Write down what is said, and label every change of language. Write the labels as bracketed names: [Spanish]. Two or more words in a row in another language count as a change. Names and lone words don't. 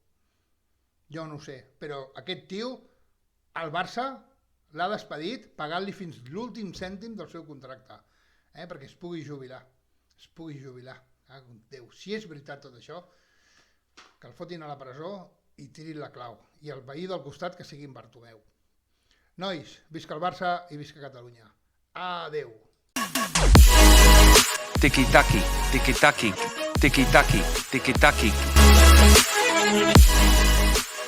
[Catalan] Jo no ho sé, però aquest tio, el Barça, l'ha despedit pagant-li fins l'últim cèntim del seu contracte, perquè es pugui jubilar. Déu, si és veritat tot això, que el fotin a la presó i tirin la clau, i el veí del costat que sigui en Bartomeu. Nois, visca el Barça i visca Catalunya. Adeu. Tiki-taki, tiki-taki, tiki-taki, tiki-taki.